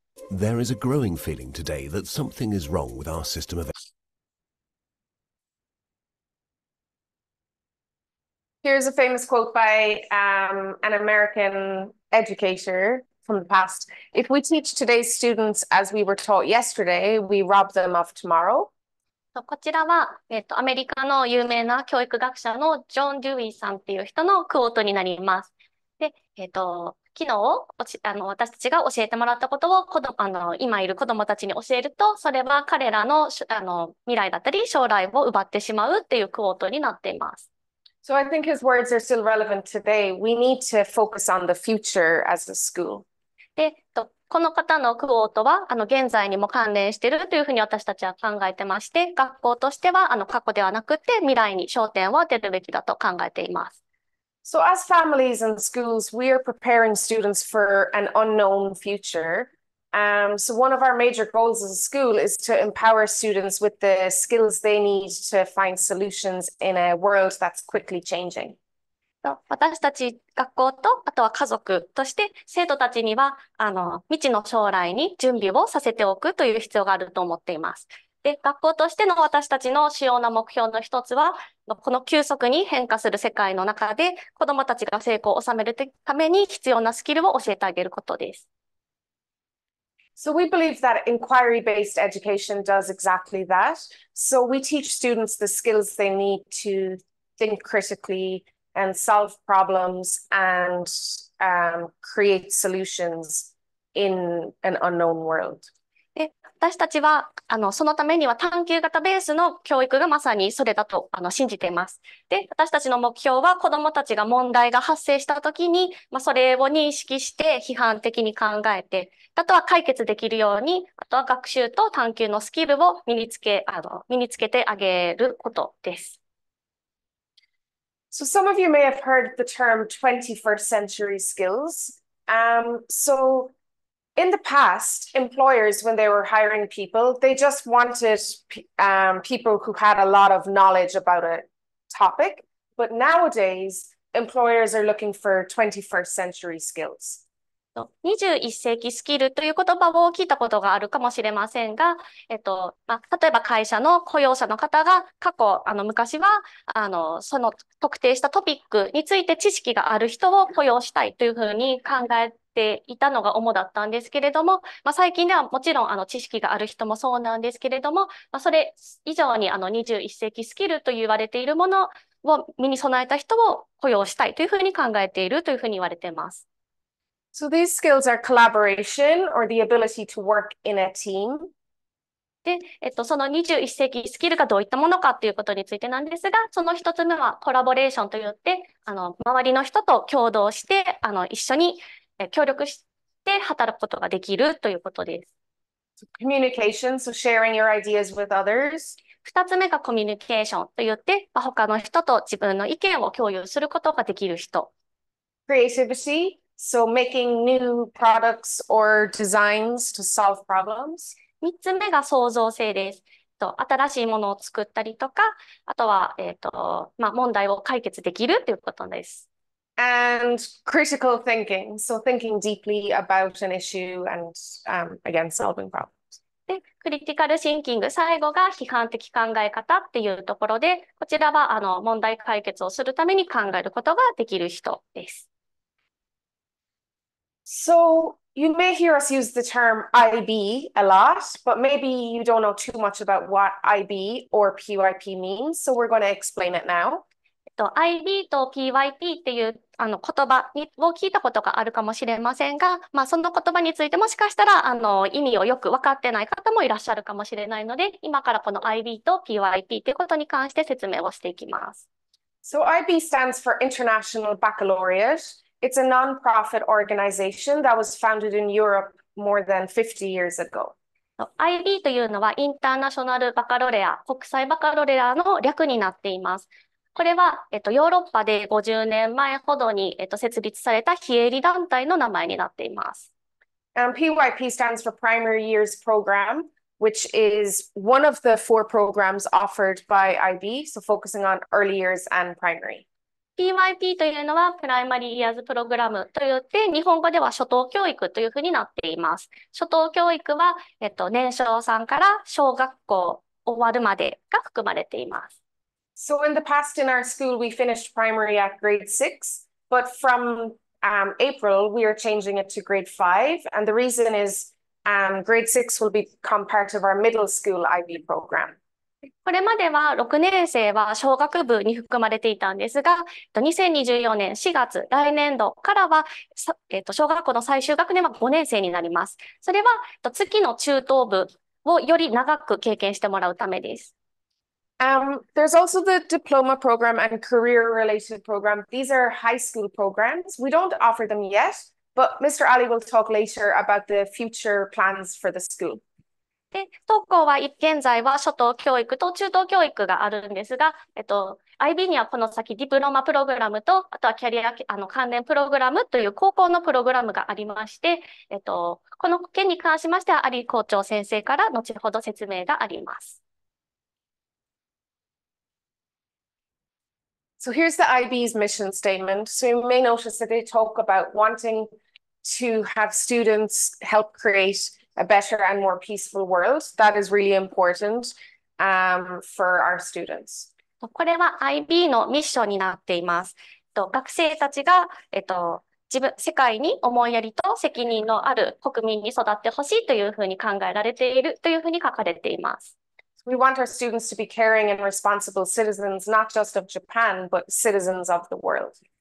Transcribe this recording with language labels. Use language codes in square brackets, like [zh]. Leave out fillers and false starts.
[en] There is a growing feeling today that something is wrong with our system of education. Here's a famous quote by an American educator from the past. If we teach today's students as we were taught yesterday, we rob them of tomorrow. [ja] こちらは、アメリカの有名な教育学者のジョン・デューイーさんっていう人のクォートになります。で、昨日私たちが教えてもらったことを今いる子どもたちに教えると、それは彼らの未来だったり将来を奪ってしまうっていうクォートになっています。 [en] So I think his words are still relevant today. We need to focus on the future as a school. [ja] で、この方のクォートは現在にも関連しているというふうに私たちは考えてまして、学校としては過去ではなくて未来に焦点を当てるべきだと考えています。 [en] So as families and schools, we are preparing students for an unknown future. So one of our major goals as a school is to empower students with the skills they need to find solutions in a world that's quickly changing. [ja] 私たち学校と、あとは家族として生徒たちには未知の将来に準備をさせておくという必要があると思っています。で、学校としての私たちの主要な目標の一つは、この急速に変化する世界の中で子どもたちが成功を収めるために必要なスキルを教えてあげることです。 [en] So we believe that inquiry-based education does exactly that. So we teach students the skills they need to think critically and solve problems and create solutions in an unknown world. [ja] で、私たちはそのためには探究型ベースの教育がまさにそれだと信じています。で、私たちの目標は子どもたちが問題が発生したときに、それを認識して批判的に考えて、あとは解決できるように、あとは学習と探究のスキルを身につけてあげることです。 [en] So some of you may have heard the term 21st century skills. So in the past, employers, when they were hiring people, they just wanted people who had a lot of knowledge about a topic. But nowadays, employers are looking for 21st century skills. [ja] 21世紀スキルという言葉を聞いたことがあるかもしれませんが、例えば会社の雇用者の方が過去、昔はその特定したトピックについて知識がある人を雇用したいというふうに考えていたのが主だったんですけれども、最近ではもちろん知識がある人もそうなんですけれども、それ以上に21世紀スキルと言われているものを身に備えた人を雇用したいというふうに考えているというふうに言われています。 [en] So these skills are collaboration or the ability to work in a team. [ja] で、その21世紀スキルがどういったものかということについてなんですが、その一つ目はコラボレーションといって、周りの人と共同して、一緒に協力して働くことができるということです。 [en] Communication, so sharing your ideas with others. [ja] 二つ目がコミュニケーションといって、他の人と自分の意見を共有することができる人。 [en] Creativity, so making new products or designs to solve problems. [ja] 三つ目が創造性です。新しいものを作ったりとか、あとは、問題を解決できるということです。 [en] And critical thinking, so thinking deeply about an issue and, again, solving problems. [ja] で、クリティカルシンキング、最後が批判的考え方っていうところで、こちらは問題解決をするために考えることができる人です。 [en] So you may hear us use the term IB a lot, but maybe you don't know too much about what IB or PYP means, so we're going to explain it now. [ja] IB と PYP っていう言葉を聞いたことがあるかもしれませんが、その言葉についてもしかしたら意味をよく分かってない方もいらっしゃるかもしれないので、今からこの IB と PYP ということに関して説明をしていきます。 [en] So IB stands for International Baccalaureate. It's a non-profit organization that was founded in Europe more than 50 years ago. [ja] IB というのはインターナショナルバカロレア、国際バカロレアの略になっています。これは、ヨーロッパで50年前ほどに、設立された非営利団体の名前になっています。 [en] PYP stands for Primary Years Program, which is one of the 4 programs offered by IB, so focusing on early years and primary. [ja] PYP というのはプライマリーイヤーズプログラムといって、日本語では初等教育というふうになっています。初等教育は、年少さんから小学校終わるまでが含まれています。 [en] So in the past in our school, we finished primary at grade 6, but from April, we are changing it to grade 5. And the reason is grade 6 will become part of our middle school IB program. [ja] これまでは6年生は小学部に含まれていたんですが、2024年4月、来年度からは、小学校の最終学年は5年生になります。それは月の中等部をより長く経験してもらうためです。 [en] There's also the diploma program and career-related program. These are high school programs. We don't offer them yet, but Mr. Ali will talk later about the future plans for the school. [ja] で、当校は現在は初等教育と中等教育があるんですが、IB にはこの先ディプロマプログラムと、あとはキャリア関連プログラムという高校のプログラムがありまして、この件に関しましては、アリ校長先生から後ほど説明があります。 [en] So here's the IB's mission statement. So you may notice that they talk about wanting to have students help create a better and more peaceful world. That is really important for our students. [ja] これは IB のミッションになっています。学生たちが、世界に思いやりと責任のある国民に育ってほしいというふうに考えられているというふうに書かれています。 [en] We want our students to be caring and responsible citizens, not just of Japan, but citizens of the world.